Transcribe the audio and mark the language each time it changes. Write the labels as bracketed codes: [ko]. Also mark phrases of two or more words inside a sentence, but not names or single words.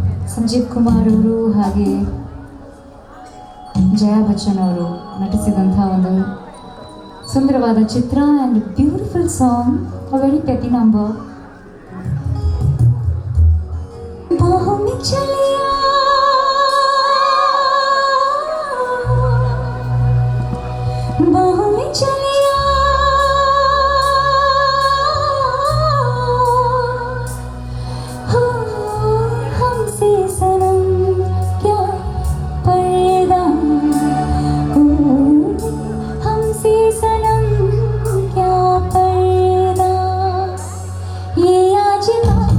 [kn] ಸಂಜೀವ್ ಕುಮಾರ್ ಅವರು ಹಾಗೆ ಜಯಾ ಬಚ್ಚನ್ ಅವರು ನಟಿಸಿದಂಥ ಒಂದು ಸುಂದರವಾದ ಚಿತ್ರ [en] and beautiful song, a very pretty number. [hi] बाहु में चलिया बाहु में चलिया हमसे सनम क्या पर्दा, हमसे सनम क्या पर्दा, ये आज का